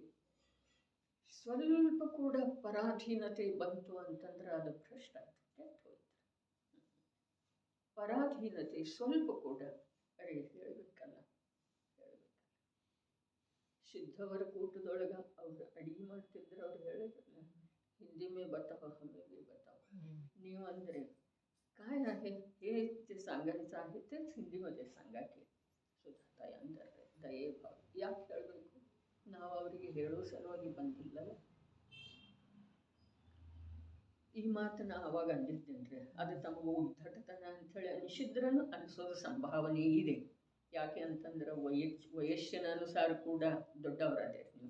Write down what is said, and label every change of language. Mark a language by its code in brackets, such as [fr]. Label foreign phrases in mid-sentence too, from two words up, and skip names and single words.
[kn] ಸ್ವಲ್ಪ ಕೂಡ ಪರಾಧೀನತೆ ಬಂತು ಅಂತಂದ್ರೆ ಅದು ಭ್ರಷ್ಟ ಹೋಯ್ತು. ಪರಾಧೀನತೆ ಸ್ವಲ್ಪ ಕೂಡ ಹೇಳಬೇಕಲ್ಲ. ಸಿದ್ಧವರ ಕೂಟದೊಳಗ ಅವ್ರು ಅಡಿಗೆ ಮಾಡ್ತಿದ್ರೆ ಅವ್ರು ಹೇಳಿದ್ರಲ್ಲ, [hi] हिंदी में बताओ हमें भी बताओ. [kn] ನೀವು ಅಂದರೆ [mr] काय आहे हे ते सांगायचं आहे तेच हिंदीमध्ये सांगा की सुधाताई [kn] ಅಂದರೆ ದಯೆ ಭಾವ ಯಾಕೆ ಹೇಳಬೇಕು? ನಾವು ಅವರಿಗೆ ಹೇಳೋ ಸಲುವಾಗಿ ಬಂದಿಲ್ಲಲ್ಲ. ಈ ಮಾತನ್ನ ಆವಾಗ ಅಂದಿದ್ದೇನೆ. ಅದು ತಮಗೆ ಉದ್ದಟತನ ಅಂಥೇಳಿ ಅನಿಸಿದ್ರೂ ಅನಿಸೋದು ಸಂಭಾವನೆ ಇದೆ. ಯಾಕೆ ಅಂತಂದ್ರೆ ವಯಸ್ಸಿನ ಅನುಸಾರ ಕೂಡ ದೊಡ್ಡವರಾದೆ ನೀವು.